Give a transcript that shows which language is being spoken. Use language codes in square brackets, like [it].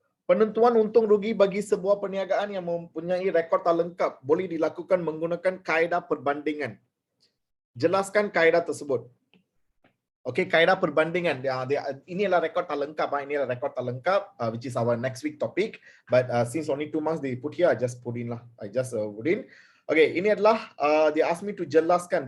[ms] Penentuan untung rugi bagi sebuah perniagaan yang mempunyai rekod tak lengkap boleh dilakukan menggunakan kaedah perbandingan. Jelaskan kaedah tersebut. Okay, kaedah perbandingan. Ini adalah rekod tak lengkap. Ini adalah rekod tak lengkap, [en] which is our next week topic. But since only 2 months they put here, I just put in lah. Okay, [ms] ini adalah [en] they ask me to [ms] jelaskan.